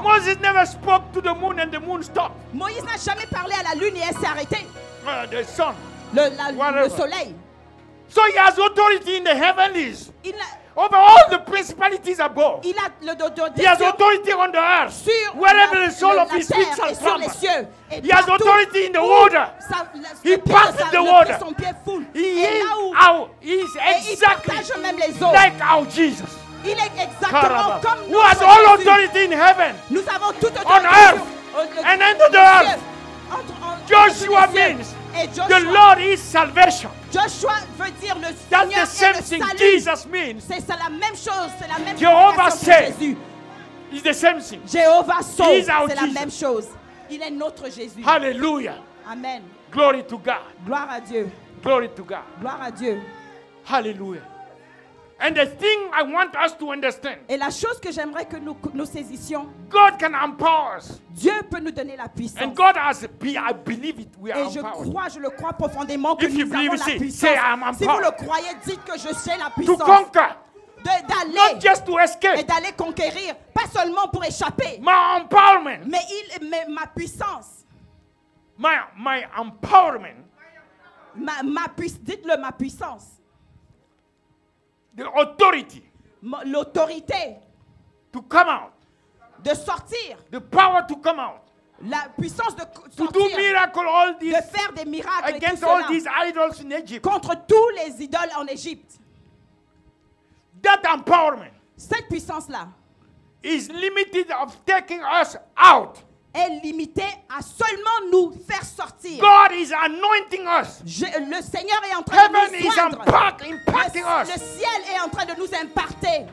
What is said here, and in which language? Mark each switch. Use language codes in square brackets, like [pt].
[en] Moses never spoke to the moon and the moon stopped. [fr] Moïse n'a jamais parlé à la lune et elle s'est arrêtée. [en] The sun. [fr] Le soleil. [en] So he has authority in the heavens. Over all the principalities above. [fr] Il a [en] he has authority on the earth. Wherever the sole of his feet shall come. He has authority in the water. He passes the water. He is exactly like our Jesus. [fr] Il est exactement comme nous. [en] Who has all authority in heaven. [fr] Nous avons toute autorité [en] on earth and under the earth. Joshua means the Lord is salvation. [fr] Joshua veut dire le Seigneur est le salut. [en] Jesus means. [fr] C'est la même chose. C'est la même [en] Jehovah said. It's the same thing. [fr] Jéhovah sauve. C'est la même chose. Il est notre Jésus. Hallelujah. Amen. [en] Glory to God. [fr] Gloire à Dieu. [en] Glory to God. [fr] Gloire à Dieu. Hallelujah. [en] And the thing I want us to understand. [fr] Et la chose que j'aimerais que nous saisissions. [en] God can empower us. [fr] Dieu peut nous donner la puissance. [en] And God has, I believe it, we are empowered. [fr] Je le crois profondément que [en] if [fr] nous avons la puissance. [en] Say, I'm empowered. [fr] Si vous le croyez, dites que je sais la puissance. [en] To conquer. [fr] D'aller. [en] Not just to escape. [fr] Et d'aller conquérir, pas seulement pour échapper. [en] My empowerment. [fr] Mais ma puissance. [en] My empowerment. [fr] Dites-le ma puissance. [en] The authority. [fr] L'autorité. [en] To come out. [fr] De sortir. [en] The power to come out. [fr] La puissance de sortir. [en] To do miracle, all this, [fr] de faire des miracles [en] against all these idols in Egypt. [fr] Contre tous les idoles en Égypte. [en] That empowerment. [fr] cette puissance-là [en] is limited of taking us out. [fr] Est limité à seulement nous faire sortir. [en] God is anointing us. [fr] Le Seigneur est en train de nous soindre. [en] Impacting us. [fr] Le ciel est en train de nous imparter.